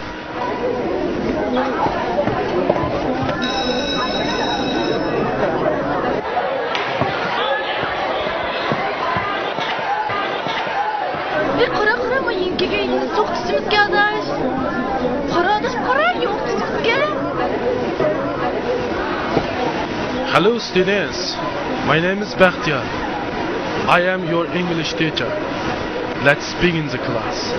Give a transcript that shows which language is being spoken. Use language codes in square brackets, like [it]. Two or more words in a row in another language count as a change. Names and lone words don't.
[uz] Qara, bu yengilga ingliz o'qitishimiz keldi. Qara, o'qitishimizga. [en] Hello students, my name is Baxtiyor. I am your English teacher. Let's begin the class.